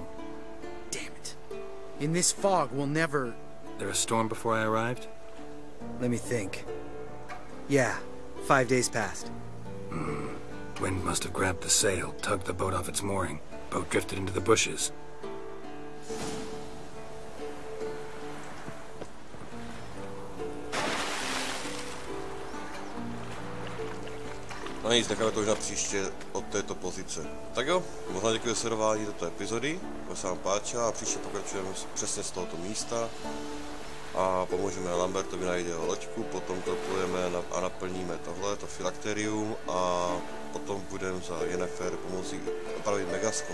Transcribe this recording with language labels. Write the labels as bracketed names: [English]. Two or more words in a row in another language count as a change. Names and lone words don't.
[English] Damn it. In this fog, we'll never... There a storm before I arrived? Let me think. Yeah, 5 days passed. Wind must have grabbed the sail, tugged the boat off its mooring. Boat drifted into the bushes. [Czech] No nic, necháme to už na příště od této pozice. Tak jo, možná děkuji za sledování této epizody, to se vám páčila a příště pokračujeme přesně z tohoto místa a pomůžeme Lambertovi najít jeho loďku, potom to půjdeme a naplníme tohle, to filakterium a potom budeme za Yennefer pomocí opravit megaskop.